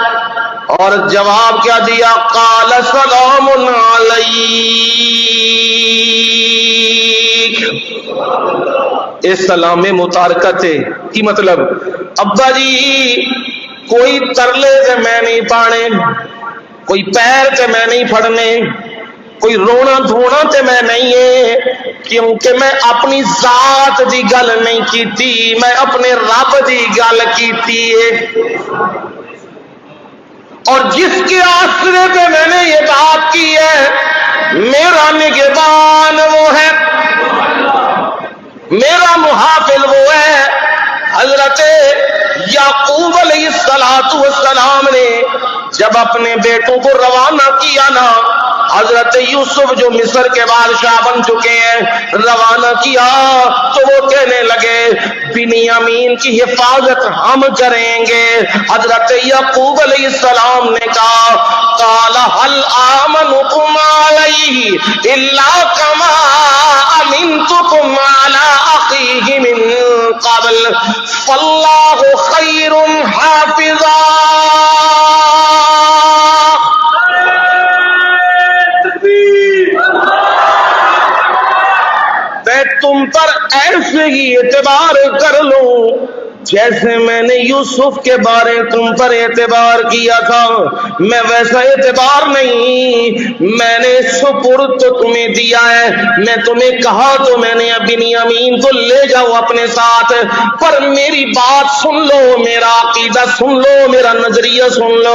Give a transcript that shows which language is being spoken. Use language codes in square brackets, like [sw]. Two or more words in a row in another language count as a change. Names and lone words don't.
[ur] اور جواب کیا دیا? [ar] قال سلام علیک. [ur] اس سلام میں متارکت ہے کی مطلب, [pa] ابا جی کوئی ترلے سے میں نہیں پانے، کوئی پیر سے میں نہیں پھڑنے, کوئی رونا دھونا تے میں نہیں ہے، کیونکہ میں اپنی ذات دی گل نہیں کیتی، میں اپنے رب دی گل کیتی ہے۔ [ur] اور جس کے آسرے پہ میں نے یہ بات کی ہے، میرا نگہبان وہ ہے، میرا محافظ وہ ہے۔ حضرت یعقوب علیہ السلام نے جب اپنے بیٹوں کو روانہ کیا نا، حضرت یوسف جو مصر کے بادشاہ بن چکے ہیں، روانہ کیا تو وہ کہنے لگے بنیامین کی حفاظت ہم کریں گے۔ حضرت یعقوب علیہ السلام نے کہا [ar] قال هل آمنكم علیہ الا کما امنتکم علی اخیہ من قبل فاللہ خیر حافظا۔ [ur] میں تم پر ایسے ہی اعتبار کر لوں جیسے میں نے یوسف کے بارے تم پر اعتبار کیا تھا، میں ویسا اعتبار نہیں، میں نے سپرد تو تمہیں دیا ہے، میں تمہیں کہا تو میں نے بنیامین کو لے جاؤ اپنے ساتھ، پر میری بات سن لو، میرا عقیدہ سن لو، میرا نظریہ سن لو۔